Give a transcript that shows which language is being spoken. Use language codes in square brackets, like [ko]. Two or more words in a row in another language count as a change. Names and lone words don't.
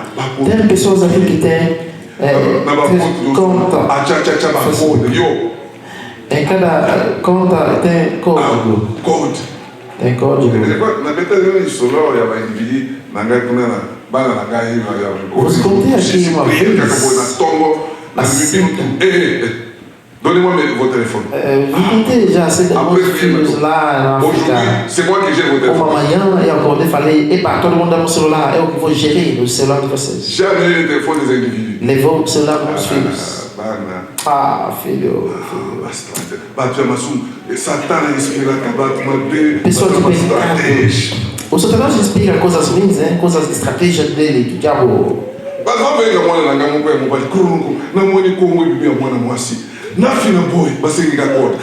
[pt] Tem pessoas aqui que têm conta. Em cada conta tem código. Tem código. Você contei aqui uma vez. [fr] Donnez-moi vos téléphones. Aujourd'hui, c'est moi qui gère vos téléphones. Jamais les téléphones des individus. [pt] Levou o celular dos filhos. Filho. Pessoa de pecado. O Satanás inspira coisas ruins, coisas de estratégia dele, do diabo. Na final, boy, você liga a corda.